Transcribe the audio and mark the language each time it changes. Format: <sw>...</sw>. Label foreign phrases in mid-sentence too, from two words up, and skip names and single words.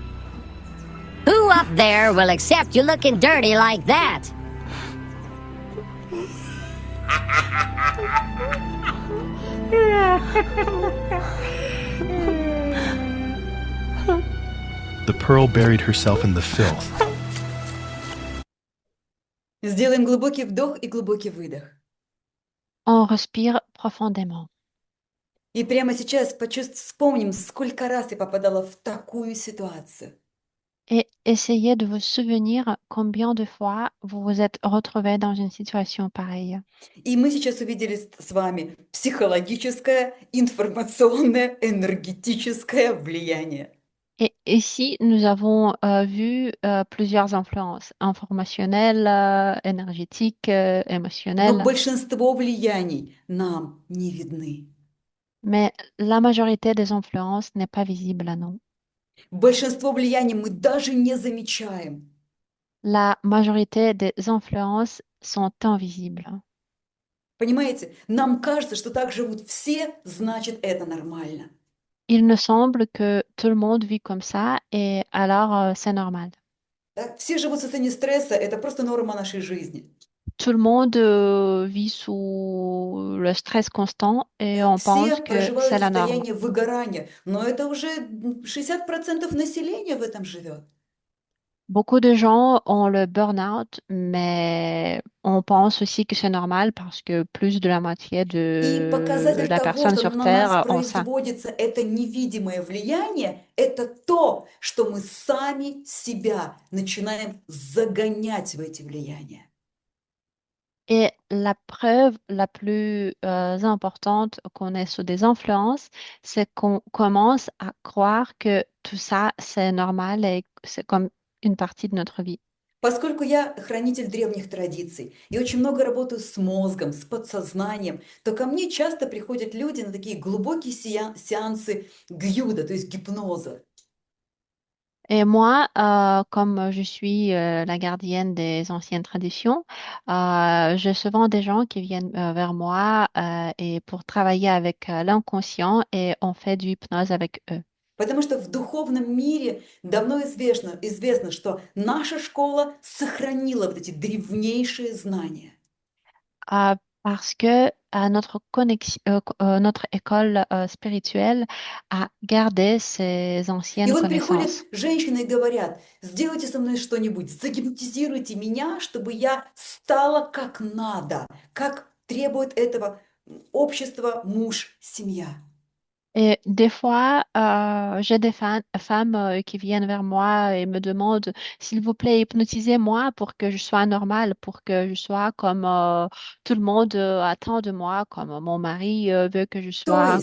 <en>Who up there will accept you looking dirty like that? The pearl buried herself in the filth.</en> <ru>Сделаем глубокий вдох и глубокий выдох.</ru> <fr>On respire profondément.</fr> <ru>И прямо сейчас вспомним, сколько раз я попадала в такую ситуацию.</ru> <fr>Et essayez de vous souvenir combien de fois vous vous êtes retrouvé dans une situation pareille.</fr> <ru>И мы сейчас увидели с вами психологическое, информационное, энергетическое влияние.</ru> <fr>Et ici, nous avons vu plusieurs influences informationnelles, énergétiques,</fr> <ru>Но</ru> <fr>émotionnelles,</fr> <ru>большинство влияний нам не видны.</ru> <fr>mais la majorité des influences n'est pas visible à nous.</fr> <ru>Большинство влияний мы даже не замечаем.</ru> <fr>La majorité des influences sont invisibles.</fr> <ru>Понимаете, нам кажется, что так живут все, значит, это нормально.</ru> <fr>Il nous semble que tout le monde vit comme ça et alors c'est normal.</fr> <ru>Да? Все живут в состоянии стресса, это просто норма нашей жизни.</ru> <fr>Tout le monde vit sous le stress constant et on pense</fr> <ru>Все</ru> <fr>que</fr> <ru>проживают</ru> <fr>c'est la norme.</fr> <ru>состояние выгорания, но это уже 60% населения в этом живет.</ru> <fr>Beaucoup de gens ont le burn-out, mais on pense aussi que c'est normal parce que plus de la moitié</fr> <ru>И</ru> <fr>de</fr> <ru>показатель</ru> <fr>la</fr> <ru>того,</ru> <fr>personne</fr> <ru>что</ru> <fr>sur</fr> <ru>на нас</ru> <fr>Terre ont ça.</fr> <ru>производится это невидимое влияние, это то, что мы сами себя начинаем загонять в эти влияния.</ru> <fr>Et la preuve la plus importante qu'on est sous des influences, c'est qu'on commence à croire que tout ça, c'est normal et c'est comme une partie de notre vie.</fr> <ru>Поскольку я хранитель древних традиций и очень много работаю с мозгом, с подсознанием, то ко мне часто приходят люди на такие глубокие сеансы гюда, то есть гипноза.</ru> <fr>Et moi, comme je suis la gardienne des anciennes traditions, j'ai souvent des gens qui viennent vers moi et pour travailler avec l'inconscient et on fait du hypnose avec eux.</fr> <ru>Потому что в духовном мире давно известно, что наша школа сохранила вот эти древнейшие знания.</ru> <fr>Parce que notre école spirituelle a gardé ces</fr> <ru>И</ru> <fr>anciennes</fr> <ru>вот приходят</ru> <fr>connaissances.</fr> <ru>женщины и говорят, сделайте со мной что-нибудь, загипнотизируйте меня, чтобы я стала как надо, как требует этого общество, муж, семья.</ru> <fr>Et des fois, j'ai des femmes qui viennent vers moi et me demandent, s'il vous plaît, hypnotisez-moi pour que je sois normale, pour que je sois comme tout le monde attend de moi, comme mon mari veut que je</fr> <ru>То</ru> <fr>sois,</fr>